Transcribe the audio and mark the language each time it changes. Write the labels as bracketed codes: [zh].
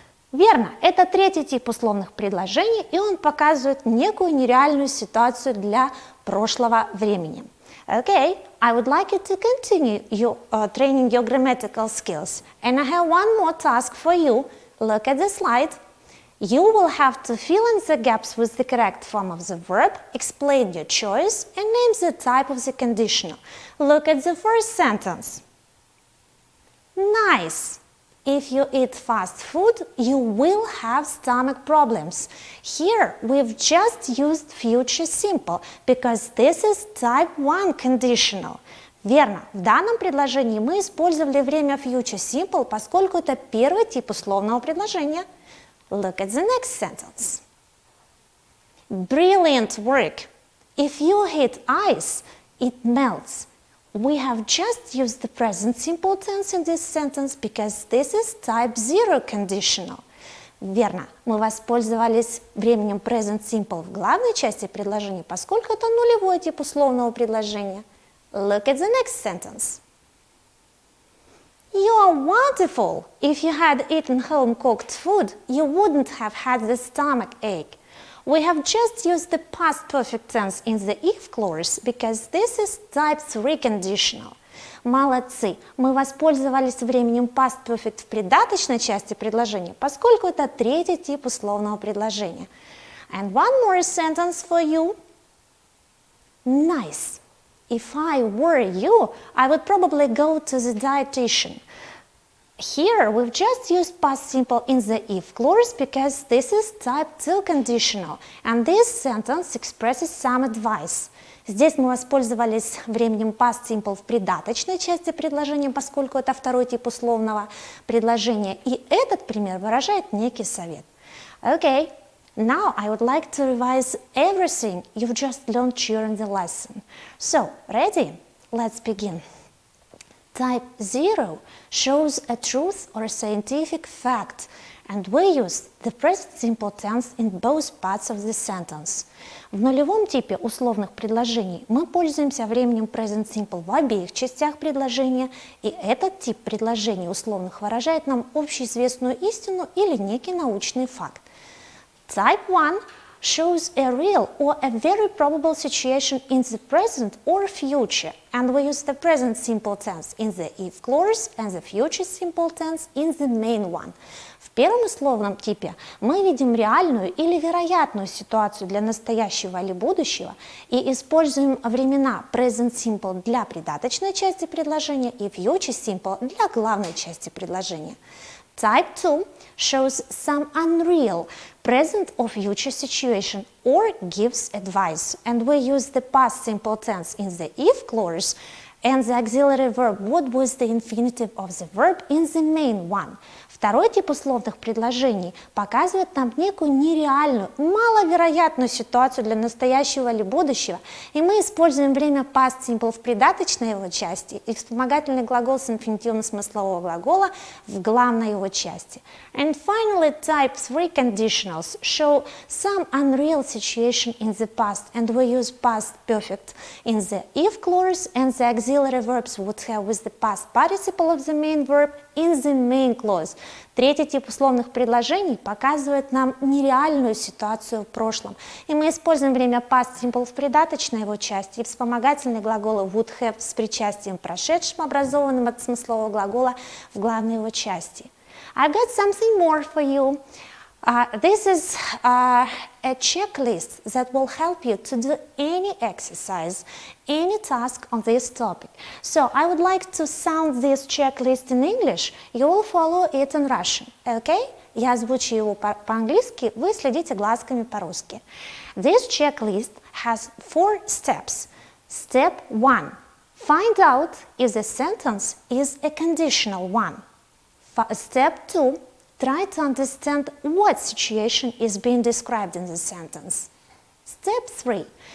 [ru] Верно, это третий тип условных предложений, и он показывает некую нереальную ситуацию для прошлого времени. [en] Okay, I would like you to continue training your grammatical skills. And I have one more task for you. Look at the slide. You will have to fill in the gaps with the correct form of the verb, explain your choice, and name the type of the conditional. Look at the first sentence. Nice. If you eat fast food, you will have stomach problems. Here we've just used future simple, because this is type 1 conditional. [ru] Верно, в данном предложении мы использовали время future simple, поскольку это первый тип условного предложения. [en] Look at the next sentence. Brilliant work. If you hit ice, it melts. We have just used the present simple tense in this sentence because this is type 0 conditional. [ru] Верно, мы воспользовались временем present simple в главной части предложения, поскольку это нулевой тип условного предложения. [en] Look at the next sentence. You are wonderful. If you had eaten home-cooked food, you wouldn't have had the stomach ache. We have just used the past perfect tense in the if clause because this is type 3 conditional. [ru] Молодцы! Мы воспользовались временем past perfect в придаточной части предложения, поскольку это третий тип условного предложения. [en] And one more sentence for you. Nice! If I were you, I would probably go to the dietitian. Here we've just used past simple in the if clause because this is type 2 conditional, and this sentence expresses some advice. [ru] Здесь мы воспользовались временем past simple в придаточной части предложения, поскольку это второй тип условного предложения. И этот пример выражает некий совет. [en] Okay, now I would like to revise everything you've just learned during the lesson. So, ready? Let's begin. Type 0 shows a truth or a scientific fact, and we use the present simple tense in both parts of the sentence. [ru] В нулевом типе условных предложений мы пользуемся временем present simple в обеих частях предложения, и этот тип предложений условных выражает нам общеизвестную истину или некий научный факт. [en] Type 1 shows a real or a very probable situation in the present or future, and we use the present simple tense in the if clause and the future simple tense in the main one. [ru] В первом условном типе мы видим реальную или вероятную ситуацию для настоящего или будущего и используем времена present simple для придаточной части предложения и future simple для главной части предложения. [en] Type 2 shows some unreal present or future situation or gives advice, and we use the past simple tense in the if clause and the auxiliary verb would with the infinitive of the verb in the main one. [ru] Второй тип условных предложений показывает нам некую нереальную, маловероятную ситуацию для настоящего или будущего, и мы используем время past simple в придаточной его части и вспомогательный глагол с инфинитивом смыслового глагола в главной его части. [en] And finally, type 3 conditionals show some unreal situation in the past, and we use past perfect in the if clause, and the auxiliary verbs would have with the past participle of the main verb in the main clause. [ru] Третий тип условных предложений показывает нам нереальную ситуацию в прошлом, и мы используем время past simple в придаточной его части и вспомогательные глаголы would have с причастием прошедшим, образованным от смыслового глагола в главной его части. [en] I've got something more for you. This is a checklist that will help you to do any exercise, any task on this topic. So I would like to sound this checklist in English. You will follow it in Russian, okay? [ru] Я озвучу его по-английски, вы следите глазками по-русски. [en] This checklist has 4 steps. Step 1. Find out if the sentence is a conditional one. Step 2. Try to understand what situation is being described in the sentence. Step 3.